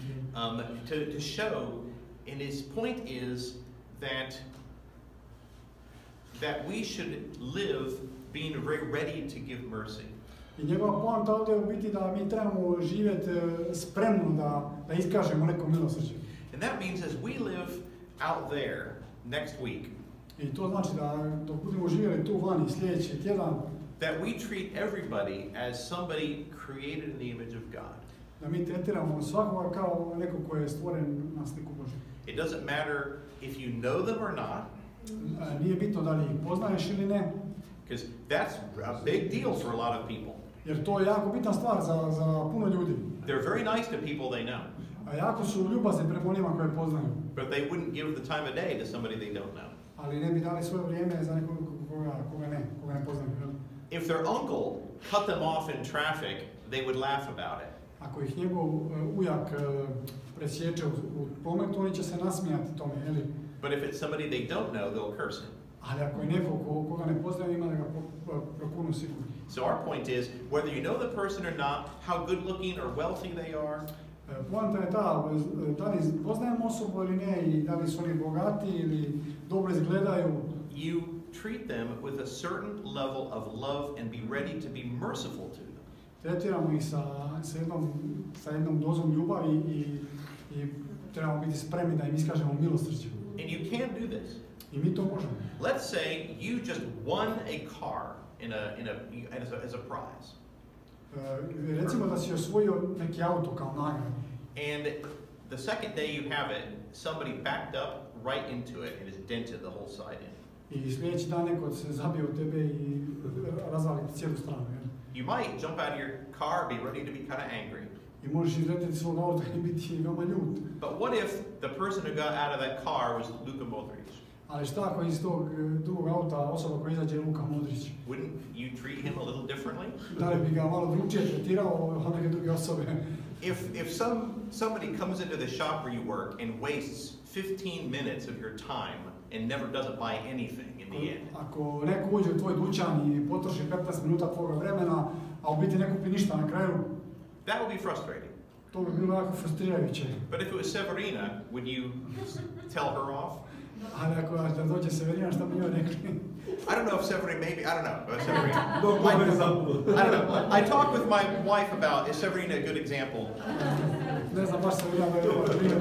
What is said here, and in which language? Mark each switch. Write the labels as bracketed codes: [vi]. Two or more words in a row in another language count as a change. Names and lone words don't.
[en] To show, and his point is that we should live being very ready to give mercy. [hr] I njegova poanta ovdje je u biti da mi trebamo živjeti spremno da iskažemo neko milosrđe. [en] And that means as we live out there next week, [hr] I to znači da dok budemo živjeli tu vani sljedeći tjedan, [en] that we treat everybody as somebody created in the image of God. [hr] Da mi tretiramo svakoga kao neko koji je stvoren na sliku Božju. [en] It doesn't matter if you know them or not. [hr] Nije bitno da li ih poznaješ ili ne. [en] Because that's a big deal for a lot of people. [hr] Jer to je jako bitna stvar za puno ljudi. [en] They're very nice to people they know. [hr] A jako su ljubazni prema onima koje poznaju. [en] But they wouldn't give the time of day to somebody they don't know. [hr] Ali ne bi dali svoje vrijeme za nekog koga ne poznaju. [en] If their uncle cut them off in traffic, they would laugh about it. [hr] Ako ih njegov ujak presječe u prometu, oni će se nasmijati tome, jeli? [en] But if it's somebody they don't know, they'll curse him. [hr] Ali ako je neko koga ne poznaju, ima da ga prokunu sigurno. [en] So our point is, whether you know the person or not, how good looking or wealthy they are, [hr] poanta je ta, da li poznajemo osobu ili ne, i da li su oni bogati ili dobro izgledaju, [en] you treat them with a certain level of love and be ready to be merciful to them. [hr] Tretiramo ih sa jednom dozom ljubavi i trebamo biti spremni da im iskažemo milosrđe. [en] And you can do this. [hr] I mi to možemo. [en] Let's say you just won a car as a prize. [hr] Recimo da si osvojio neki auto kao nagradu. [en] And the second day you have it, somebody backed up right into it and has dented the whole side in. [hr] I sljedeći dan neko se zabije u tebe i razvali ti cijelu stranu. [en] You might jump out of your car, be ready to be kind of angry. [hr] I možeš izletiti svog auta i biti veoma ljut. [en] But what if the person who got out of that car was Luka Modric? [hr] Ali šta ako iz tog drugog auta osoba koja izađe Luka Modrić? [en] Wouldn't you treat him a little differently? [hr] Da li bi ga malo drugčije tretirao od neke druge osobe? [en] If somebody comes into the shop where you work and wastes 15 minutes of your time and never doesn't buy anything in the end. [hr] Ako neko uđe u tvoj dućan i potroši 15 minuta tvoga vremena, a u biti ne kupi ništa na kraju, [en] that would be frustrating. [hr] To bi bilo jako frustrirajuće. [en] But if it was Severina, would you tell her off? [hr] Ali ako da dođe Severina, šta bi njoj rekli? [en] I don't know if Severina, maybe, I don't know. Severina. I don't know. I talked with my wife about, is Severina a good example? [hr] Ne znam, baš Severina da je dobar primjer.